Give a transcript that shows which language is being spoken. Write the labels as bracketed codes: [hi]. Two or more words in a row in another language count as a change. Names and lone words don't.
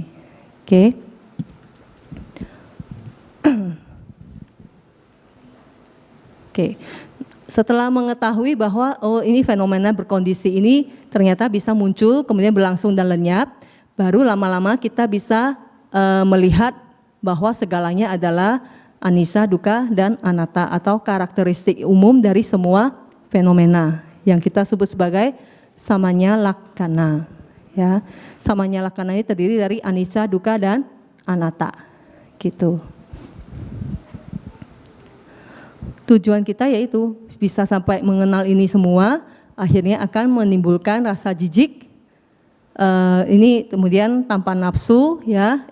[id] Oke. Oke. Setelah mengetahui bahwa ini fenomena berkondisi ini ternyata bisa muncul kemudian berlangsung dan lenyap, baru lama-lama kita bisa melihat bahwa segalanya adalah [pi] anicca, dukkha [id] dan anatta atau karakteristik umum dari semua fenomena yang kita sebut sebagai [pi] samanya lakkana, [id] ya. [pi] Samanya lakkana [id] ini terdiri dari [pi] anicca, dukkha [id] dan anatta, gitu. Tujuan kita yaitu bisa sampai mengenal ini semua, akhirnya akan menimbulkan rasa jijik. Ini kemudian tanpa nafsu, ya.